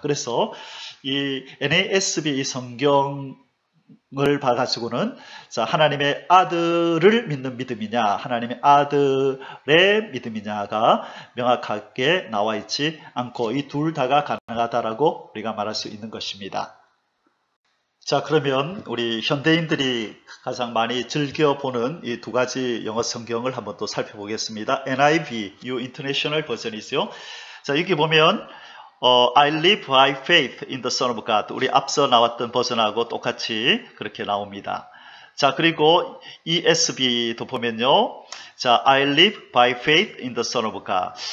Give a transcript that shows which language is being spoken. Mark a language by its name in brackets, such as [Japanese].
[Korean] 그래서 이 NASB 이 성경을 봐가지고는 자, 하나님의 아들을 믿는 믿음이냐, 하나님의 아들의 믿음이냐가 명확하게 나와 있지 않고 이 둘 다가 가능하다라고 우리가 말할 수 있는 것입니다. 자, 그러면 우리 현대인들이 가장 많이 즐겨보는 이 두 가지 영어 성경을 한번 또 살펴보겠습니다. [English] NIV, New International [Korean] 버전이죠. 자, 여기 보면 [English] I live by faith in the Son of God. [Korean] 우리 앞서 나왔던 버전하고 똑같이 그렇게 나옵니다. 자, 그리고 ESV도 보면요. [English] 자, I live by faith in the Son of God.